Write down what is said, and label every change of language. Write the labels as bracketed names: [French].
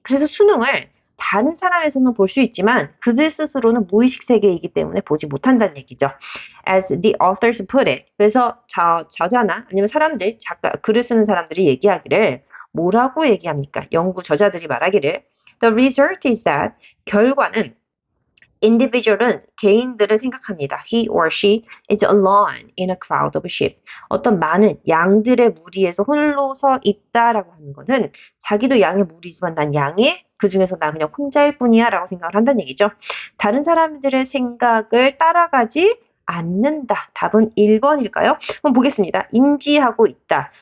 [Korean] 그래서 순응을 다른 사람에서는 볼 수 있지만 그들 스스로는 무의식 세계이기 때문에 보지 못한다는 얘기죠. [English] As the authors put it. [Korean] 그래서 저자나 아니면 사람들, 작가, 글을 쓰는 사람들이 얘기하기를 뭐라고 얘기합니까? 연구 저자들이 말하기를 [English] The result is that [Korean] 결과는 individual은 개인들을 생각합니다. [English] He or she is alone in a crowd of sheep. [Korean] 어떤 많은 양들의 무리에서 홀로 서 있다라고 하는 것은 자기도 양의 무리지만 난 양의 그 중에서 나 그냥 혼자일 뿐이야 라고 생각을 한다는 얘기죠. 다른 사람들의 생각을 따라가지 않는다. 답은 1번일까요? 한번 보겠습니다. 인지하고 있다.